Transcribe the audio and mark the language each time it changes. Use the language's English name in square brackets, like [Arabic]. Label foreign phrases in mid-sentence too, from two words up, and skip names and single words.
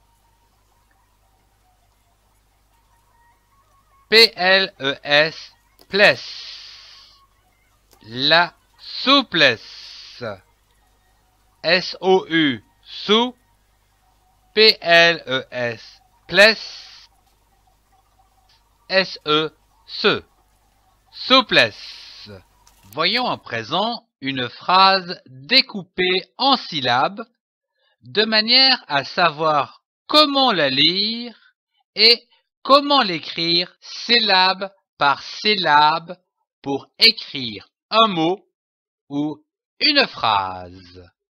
[French] P-L-E-S, plesse. La souplesse. S-O-U, sous. P-L-E-S, plesse. S-E, se. Souplesse. Voyons à présent une phrase découpée en syllabes, de manière à savoir comment la lire et comment l'écrire syllabe par syllabe pour écrire un mot ou une phrase.